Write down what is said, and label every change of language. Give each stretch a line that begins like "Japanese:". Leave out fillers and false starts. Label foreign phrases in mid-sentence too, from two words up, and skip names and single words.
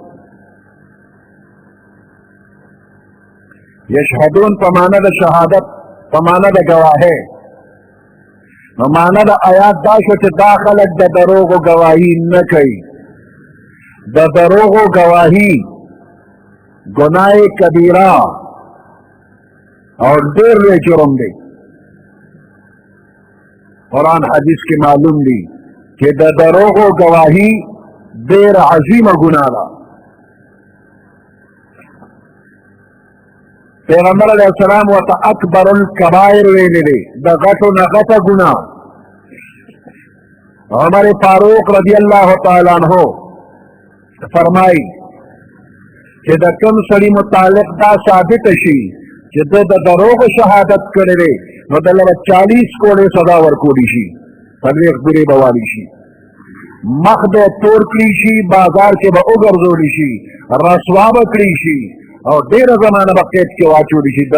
Pashto: یشهدون په معنا د شهادت په معنا د گواهی نو معنا د آیات دا شو چې دا خلک د دروغو گواهی نه کوي د دروغو گواهی گناه کبیره اور ډېر لوی جرم دی قرآن حدیث کې معلوم دی کہ دا دروغو گواہی دیر عظیم گناہ دا پیغمبر علیہ السلام و تا
Arabic: اکبر الکبائر
Pashto: ویلی دی دا غٹو نغٹ گناہ عمر فاروق
Arabic: رضی اللہ تعالیٰ عنہ
Pashto: فرمائی کہ دا کم سڑی متعلق دا ثابت شی چې د دروغ شهادت کړی دی نو دله به 40 کوړې سزا ورکولی شي، څلوېښت ګورې به والی شي، مخ به تور کړي شي، بازار کې به وګرځولی شي، رسوا به کړي شي او ډېره زمانه به قید کې واچولی شي.